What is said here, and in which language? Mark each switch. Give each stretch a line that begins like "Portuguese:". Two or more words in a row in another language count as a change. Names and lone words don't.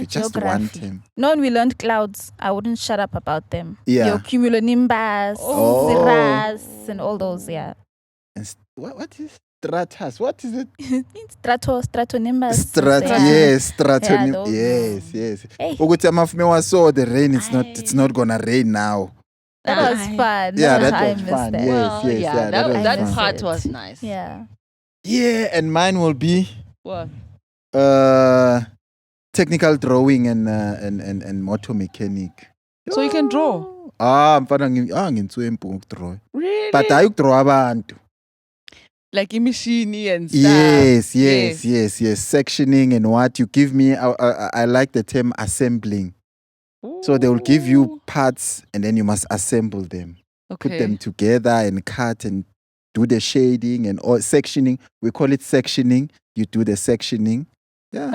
English: Just one term. No, when we learned clouds, I wouldn't shut up about them. Yeah. Your cumulonimbus, cirrus, and all those, yeah. And what is stratus? What is it? Stratonimbus. Yes, stratonimbus. those. Yes. Hey.
North Ndebele: Ukuthi amafume wasaw
English: the rain. It's not gonna rain now. That was fun. Yeah, I that was missed fun. that. Yes, that was part fun. was nice. Yeah. Yeah, and mine will be What? technical drawing and motor mechanic. So you can draw?
North Ndebele: Mfana ngintsuempu ukudraw.
English: Really?
North Ndebele: But hayi ukudraw abantu.
English: Like imishini and stuff. Yes. Sectioning and what you give me. I like the term assembling. So they will give you parts and then you must assemble them. Okay. Put them together and cut and do the shading and all sectioning. We call it sectioning. You do the sectioning. Yeah.